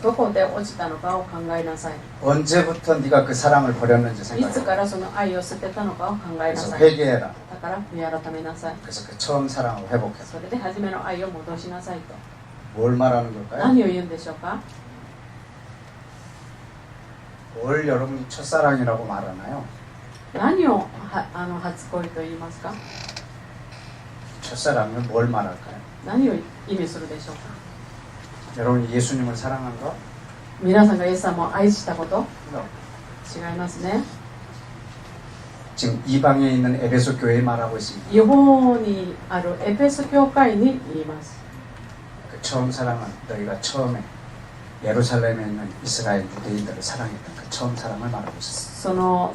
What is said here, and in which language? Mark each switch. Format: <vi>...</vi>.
<ja>どこで落ちたのかを考えなさい。</ja> <ko>언제부터 네가 그 사랑을 버렸는지</ko> <ja>いつ</ja> <ko>생각해봐.</ko> <ja>からその愛を捨てたのかを考えな</ja> <ko>그래서</ko> <ja>さい。</ja> <ko>회개해라.</ko> <ja>だから悔い改めなさい。</ja> <ko>그래서 그 처음 사랑을 회복해라.</ko> <ja>それで初めの愛を戻しなさいと。</ja> <ko>뭘 말하는 걸까요?</ko> <ja>何を言うんでしょうか。</ja> <ko>뭘 여러분이 첫사랑이라고 말하나요?</ko> <ja>何を初恋と言いますか。</ja> <ko>첫사랑은 뭘 말할까요?</ko> <ja>何を意味するでしょうか。</ja> <ko>여러분이 예수님을 사랑한 거?</ko> <ja>皆さんがイエス様を愛したこと</ja> <en>No.</en> <ja>違いますね。</ja> <ko>지금 이방에 있는 에베소 교회에 말하고 있습니다.</ko> <ja>違法にあるエペソ教会に言います。</ja> <ko>그 처음 사랑은 너희가 처음에 예루살렘에 있는 이스라엘 유대인들을 사랑했던 그 처음 사랑을 말하고 있습니다.</ko>